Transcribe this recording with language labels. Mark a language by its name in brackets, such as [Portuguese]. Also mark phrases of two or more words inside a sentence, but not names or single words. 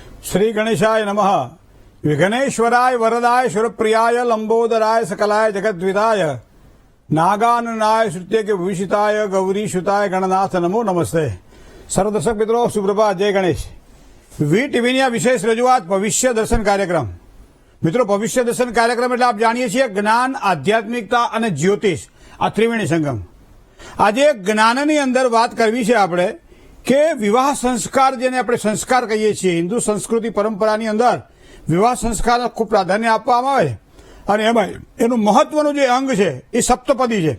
[Sanskrit] श्री गणेशाय नमः। विघ्नेश्वराय वरदाय सुरप्रियाय लंबोदराय सकलाय जगद्विदाय नागाननाय श्रुत्य के भविष्यताय गौरीशुताय गणनाथ नमो नमस्ते। [Hindi] सर्व दर्शक मित्रों सुप्रभात, जय गणेश। [Gujarati] વી ટીવીની આ વિશેષ રજૂઆત ભવિષ્ય દર્શન કાર્યક્રમ। મિત્રો, ભવિષ્ય દર્શન કાર્યક્રમ એટલે આપ જાણીએ છીએ જ્ઞાન, આધ્યાત્મિકતા અને જ્યોતિષ આ ત્રિવેણી સંગમ। આજે જ્ઞાનની અંદર વાત કરવી છે આપણે કે વિવાહ સંસ્કાર, જેને આપણે સંસ્કાર કહીએ છીએ, હિન્દુ સંસ્કૃતિ પરંપરાની અંદર વિવાહ સંસ્કારને ખૂબ પ્રાધાન્ય આપવામાં આવે અને એમાં એનું મહત્વનું જે અંગ છે એ સપ્તપદી છે।